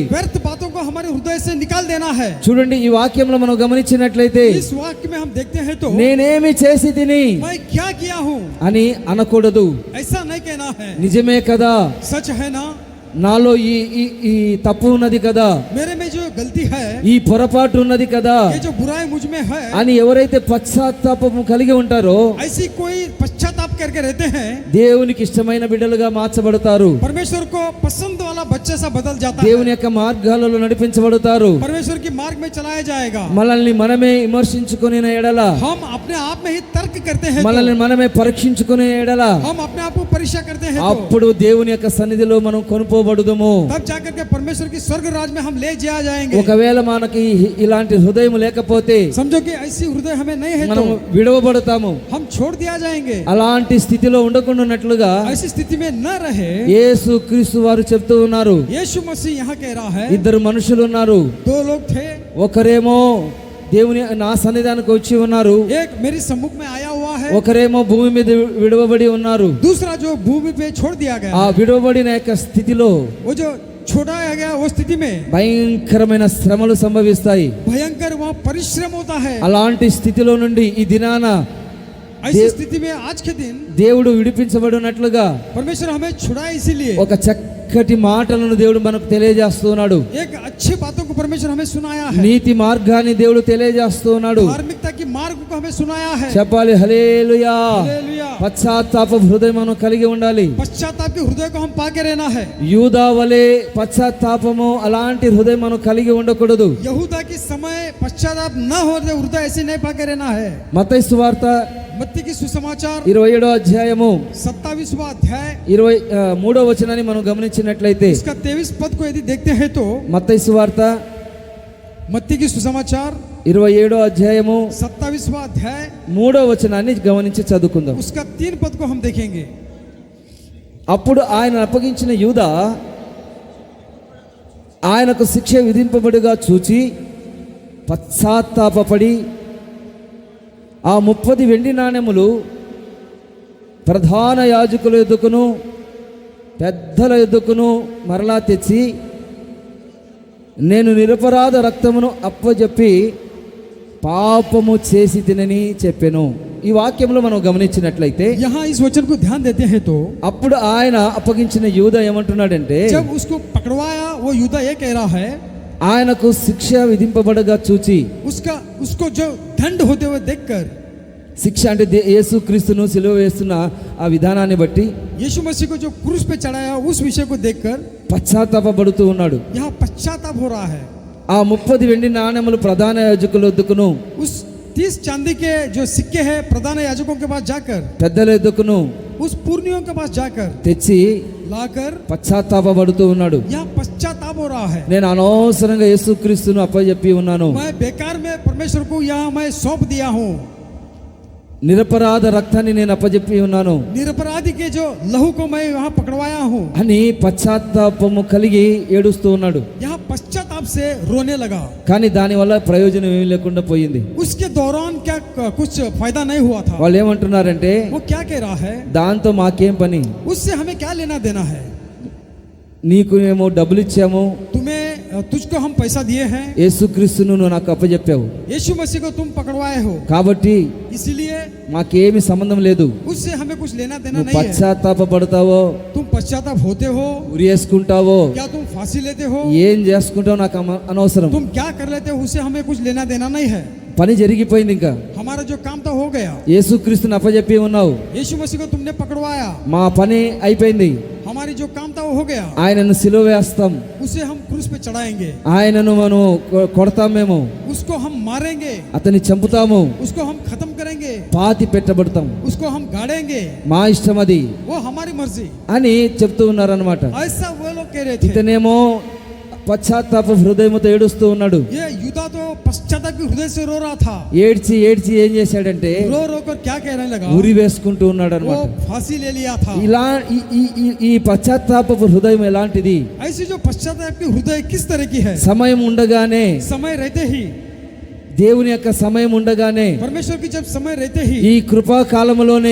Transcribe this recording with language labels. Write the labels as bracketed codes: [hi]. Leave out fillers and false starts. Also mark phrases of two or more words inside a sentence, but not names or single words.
[hi] व्यर्थ बातों को हमारे हृदय से निकाल देना है। [te] చూడండి, ఈ వాక్యంలో మనం గమనించినట్లయితే, [hi] इस वाक्य में हम देखते हैं तो [te] నేనేమి చేసి తిని [hi] मैं क्या किया हूँ [te] అని అనకూడదు. [hi] ऐसा नहीं कहना है। [te] నిజమే కదా, [hi] सच है ना, [te] నాలో ఈ ఈ ఈ తప్పు ఉన్నది కదా, [hi] मेरे में जो गलती है, [te] ఈ పొరపాటు ఉన్నది కదా [hi] ये जो बुराई मुझ में है, [te] అని ఎవరైతే పశ్చాత్తాపము కలిగి ఉంటారో [hi] ऐसी कोई पश्चाताप करके रहते हैं, [te] దేవునికి ఇష్టమైన బిడ్డలుగా మార్చబడతారు. [hi] परमेश्वर को पसंद वाला बच्चे सा बदल जाता है। [te] దేవుని యొక్క మార్గాలలో నడిపించబడతారు. [hi] परमेश्वर की मार्ग में चलाया जाएगा। [te] మనల్ని మనమే విమర్శించుకునే ఎడల, [hi] हम अपने आप में ही तर्क करते हैं [te] మనల్ని [hi] तो, [te] మనమే పరీక్షించుకునే ఎడల, [hi] हम अपने आप को परीक्षा करते हैं तो, [te] అప్పుడు దేవుని యొక్క సన్నిధిలో మనం కొనుపోబడుదుము. [hi] तब जाकर के परमेश्वर की स्वर्ग राज में हम ले जाया जाएंगे। [te] ఒకవేళ మనకి ఇలాంటి హృదయం లేకపోతే [hi] समझो कि ऐसी हृदय हमें नहीं है [te] మనం [hi] तो [te] విడవబడతాము. [hi] हम छोड़ दिया जाएंगे। [te] అలాంటి స్థితిలో ఉండకుండానట్లుగా [hi] ऐसी स्थिति में न रहे। [te] యేసు క్రీస్తు వారు చెప్తూ ఉన్నారు, [hi] यीशु मसीह यहाँ कह रहा है, [te] ఇద్దరు మనుషులు ఉన్నారు. [hi] दो लोग थे, [te] ఒకరేమో దేవుని నా సన్నిధానికి వచ్చి ఉన్నారు, [hi] एक मेरी सम्मुख में आया हुआ है, [te] ఒకరేమో భూమి మీద విడవబడి ఉన్నారు. [hi] दूसरा जो भूमि पे छोड़ दिया गया [te] ఆ [hi] है। [te] విడవబడిన యొక్క స్థితిలో [hi] वो जो छोड़ाया गया वो स्थिति में [te] భయంకరమైన శ్రమలు సంభవిస్తాయి. [hi] भयंकर वहाँ परिश्रम होता है। [te] అలాంటి స్థితిలో నుండి ఈ దినాన [hi] ऐसी स्थिति में आज के दिन [te] దేవుడు విడిపించబడినట్లుగా [hi] परमेश्वर हमें छुड़ाए, इसीलिए [te] ఒక చక్కటి మాటలను దేవుడు మనకు తెలియజేస్తున్నాడు. [hi] एक अच्छी बातों को परमेश्वर हमें सुनाया है। [te] నీతి మార్గాన్ని దేవుడు తెలియజేస్తున్నాడు. [hi] धार्मिकता की मार्ग को हमें सुनाया है। [te] చెప్పాలి హల్లెలూయా. [hi] हालेलुया। [te] పశ్చాత్తాప హృదయం మనం కలిగి ఉండాలి. [hi] पश्चाताप के हृदय को हम पाके रहना है। [te] యూదా వలె పశ్చాత్తాపము అలాంటి హృదయం మనం కలిగి ఉండకూడదు. [hi] यहूदा के समय पश्चाताप न हो रहे हृदय ऐसे नहीं पाके रहना है। [te] మత్తయి సువార్త [hi] मत्ती की सुसमाचार [te] 27వ అధ్యాయము [hi] 27वां अध्याय [te] 23వ వచనాన్ని మనం గమనించినట్లయితే, [hi] इसका 23 पद को यदि देखते हैं तो [te] మత్తయి సువార్త [hi] मत्ती की सुसमाचार [te] 27వ అధ్యాయము [hi] 27वां अध्याय [te] 3వ వచనాన్ని గమనించి చదువుకుందాం. [hi] उसका 3 पद को हम देखेंगे। [te] అప్పుడు ఆయన అప్పగించిన యూదా ఆయనకు శిక్ష విధింపబడిగా చూచి పశ్చాత్తాపపడి ఆ 30 వెండి నాణెములు ప్రధాన యాజకుల ఎద్దుకును పెద్దల ఎద్దుకును మరలా తెచ్చి నేను నిరపరాధ రక్తమును అప్పజెప్పి పాపము చేసి తినని చెప్పెను. ఈ వాక్యంలో మనం గమనించినట్లయితే [hi] यहाँ इस वचन को ध्यान देते हैं तो [te] అప్పుడు ఆయన అప్పగించిన యూద ఏమంటున్నాడంటే, [hi] जब उसको पकड़वाया वो यूदा ये कह रहा है, [te] ఆయనకు శిక్ష విధింపబడగా చూచి, [hi] उसको जो दंड होते हुए देखकर, [te] శిక్ష అంటే యేసుక్రీస్తును సిలువ వేస్తున్న ఆ విధానాన్ని బట్టి [hi] यीशु मसीह को जो क्रूस पे चढ़ाया उस विषय को देखकर [te] పశ్చాత్తాపడుతూ ఉన్నాడు. [hi] यहाँ पश्चाताप हो रहा है। [te] ఆ 30 వెండి నాణెములు ప్రధాన యాజకుల వద్దకును [hi] उस 30 चांदी के जो सिक्के हैं प्रधान याजकों के पास जाकर, [te] పెద్దల వద్దకును [hi] उस पुर्नियों के पास जाकर [te] తెచ్చి [hi] लाकर [te] పశ్చాత్తాపడుతూ ఉన్నాడు. [hi] यहाँ पश्चाताप हो रहा है। [te] నేను అనవసరంగా యేసుక్రీస్తును అప్పజెప్పి ఉన్నాను, [hi] मैं बेकार में परमेश्वर को यहाँ मैं सौंप दिया हूँ, [te] నిరపరాధ రక్తాన్ని నేను అప్పజెప్పి ఉన్నాను [hi] निरपराधी के जो लहू को मैं यहाँ पकड़वाया हूँ। [te] అని పశ్చాత్తాపము కలిగి ఏడుస్తూ ఉన్నాడు. [hi] यहाँ पश्चाताप से रोने लगा, [te] కానీ దానివల్ల ప్రయోజనం ఏమీ లేకుండా పోయింది. [hi] उसके दौरान क्या कुछ फायदा नहीं हुआ था। [te] వాళ్ళు ఏమంటున్నారంటే, [hi] वो क्या कह रहा है, [te] దాంతో మాకేం పని, [hi] उससे हमें क्या लेना देना है, [te] నీకు మేము డబ్బులు ఇచ్చాము, [hi] तुझको हम पैसा दिए हैं, [te] యేసుక్రీస్తును నువ్వు నాకు అప్పజెప్పావు, [hi] यीशु मसीह को तुम पकड़वाए हो, [te] కాబట్టి [hi] इसीलिए [te] మాకేమీ సంబంధం లేదు. [hi] उससे हमें कुछ लेना देना [te] నువ్వు [hi] नहीं है। [te] పశ్చాత్తాప పడతావో, [hi] तुम पश्चाताप होते हो, [te] ఉరి వేసుకుంటావో, [hi] क्या तुम फांसी लेते हो, [te] ఏం చేసుకుంటావో నాకు అనవసరం. [hi] तुम क्या कर लेते हो, उससे हमें कुछ लेना देना नहीं है। [te] పని జరిగిపోయింది. ఇంకా [hi] हमारा जो काम था हो गया, [te] యేసుక్రీస్తుని అప్పజెప్పి ఉన్నావు, [hi] यीशु मसीह को तुमने पकड़वाया, [te] మా పని అయిపోయింది. [hi] हमारी जो काम था वो हो गया, [te] ఆయనను సిలువ వేస్తాం, [hi] उसे हम क्रूस पे चढ़ाएंगे, [te] ఆయనను మనం కొడతాం, మేము [hi] उसको हम मारेंगे, [te] అతన్ని చంపుతాము, [hi] उसको हम खत्म करेंगे, [te] పాతి పెట్టబడతాం, [hi] उसको हम गाड़ेंगे, [te] మా ఇష్టం అది [hi] वो हमारी मर्जी, [te] అని చెప్తూ ఉన్నారనమాట. [hi] ऐसा वो लोग कह रहे थे। [te] ఇతనేమో పశ్చాత్తాప హృదయంతో ఏడుస్తూ ఉన్నాడు. [hi] ये यूदा तो पश्चाताप के हृदय से रो रहा था, [te] ఏడ్చి ఏడ్చి ఏం చేశాడంటే [hi] रो रो कर क्या कहने लगा, [te] ఉరి వేసుకుంటూ ఉన్నాడు [hi] वो [te] అనమాట. [hi] फांसी ले लिया था। [te] ఇలా ఈ పశ్చాత్తాప హృదయం ఎలాంటిది, [hi] ऐसी जो पश्चाताप की हृदय किस तरह की है, [te] సమయం ఉండగానే, [hi] समय रहते ही, [te] దేవుని యొక్క సమయం ఉండగానే, [hi] परमेश्वर की जब समय रहते ही, [te] ఈ కృపా కాలములోనే